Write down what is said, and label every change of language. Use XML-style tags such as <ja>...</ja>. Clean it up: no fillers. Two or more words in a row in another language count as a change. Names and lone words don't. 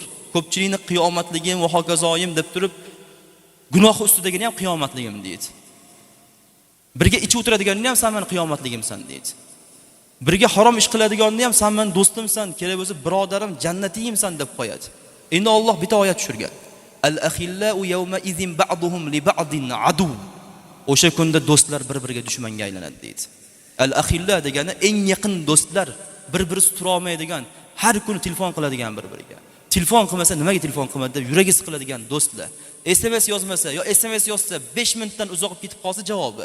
<uz>Ko'pchilikning qiyomatligim va hokazoyim deb turib, gunoh ustidagini ham qiyomatligim deydi. Birga ichib o'tiradiganini ham sen meni qiyomatligimsan deydi. Birga harom ish qiladiganni ham sen meni do'stimsan, kerak bo'lsa birodarim, jannatiyimsan deb qo'yadi. Endi Alloh bitta oyat tushirgan.</uz> <ar>الأخلاء يومئذ بعضهم لبعض عدو.</ar> <uz>O'sha kunda do'stlar bir-biriga dushmanga aylanadi deydi. Al-akhilla degani eng yaqin do'stlar, bir-birisi tura olmaydigan, har kuni telefon qiladigan bir-biriga. Telefon qilmasa nimaga telefon qilmadi deb yuragi siqiladigan do'stlar. SMS yozmasa yo SMS yozsa 5 minutdan uzoq ketib qolsa javobi.</uz>